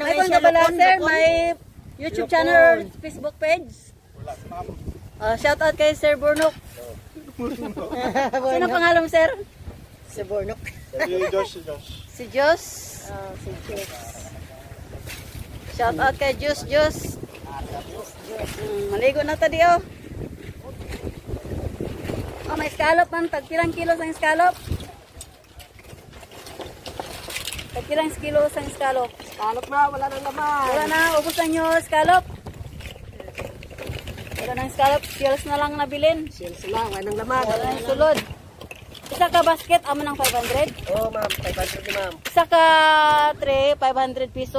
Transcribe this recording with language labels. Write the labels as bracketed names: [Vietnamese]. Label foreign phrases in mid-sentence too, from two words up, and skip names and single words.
[Hiligaynon] may panggabala, sir. [English] May YouTube channel or Facebook page. Shout out kay Sir Bornok. [Filipino] Sino pangalan mo, sir? Si Bornok. Si Jos. Si Jess. [English] Shout out [Hiligaynon] kay Jos. Maligo na tadi oh. May scallop man. Tagpilang kilo sang scallop. Tagpilang kilo sang scallop. Scallop na, wala nang laman. Wala na, ubos na nyo scallop. Wala nang scallop, shells na lang nabilin. Sales lang, wala nang laman. Wala nang sulod. Isa ka basket, amo ng 500. Oo, ma'am. 500 ma'am. Isa ka tray, 500 pesos.